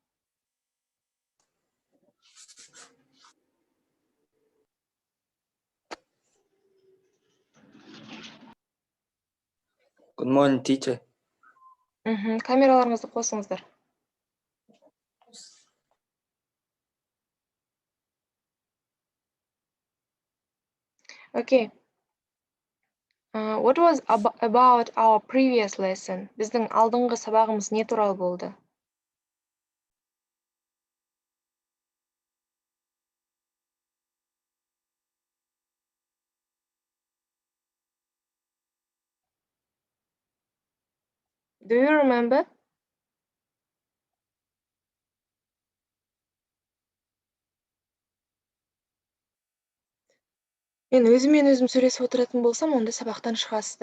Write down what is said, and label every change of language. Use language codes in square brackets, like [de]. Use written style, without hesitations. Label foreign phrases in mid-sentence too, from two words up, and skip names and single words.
[en] Good morning, teacher. [kk] Камераларыңызды қосыңыздар. [en] Okay. What was about our previous lesson? [kk] Біздің алдыңғы сабағымыз не туралы болды? [en] Do you remember? [kk] Мен өзімен өзім сөйлесіп отыратын болсам, онда сабақтан шығасыздар.